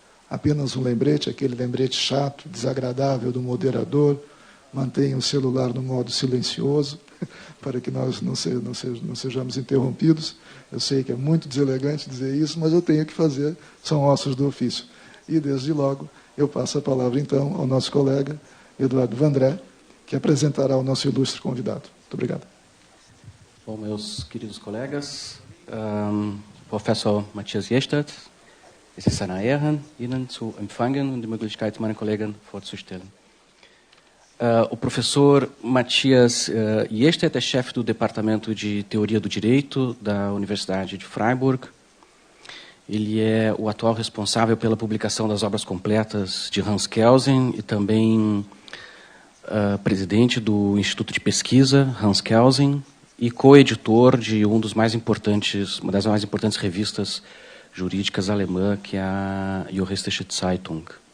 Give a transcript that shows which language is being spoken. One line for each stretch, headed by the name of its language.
Portuguese: Apenas um lembrete, aquele lembrete chato, desagradável do moderador: mantenha o celular no modo silencioso, para que nós não sejamos interrompidos. Eu sei que é muito deselegante dizer isso, mas eu tenho que fazer, são ossos do ofício. E, desde logo, Eu passo a palavra, então, ao nosso colega Eduardo Vandré, que apresentará o nosso ilustre convidado. Muito obrigado. Bom, meus queridos colegas,
German: Professor Matthias Jestert, es ist eine Ehre, Ihnen zu empfangen und die Möglichkeit, meine Kollegen vorzustellen.
Portuguese: O professor Matthias Jestert é chefe do Departamento de Teoria do Direito da Universidade de Freiburg. Ele é o atual responsável pela publicação das obras completas de Hans Kelsen e também presidente do Instituto de Pesquisa Hans Kelsen e co-editor de uma das mais importantes revistas jurídicas alemã, que é a Juristische Zeitung.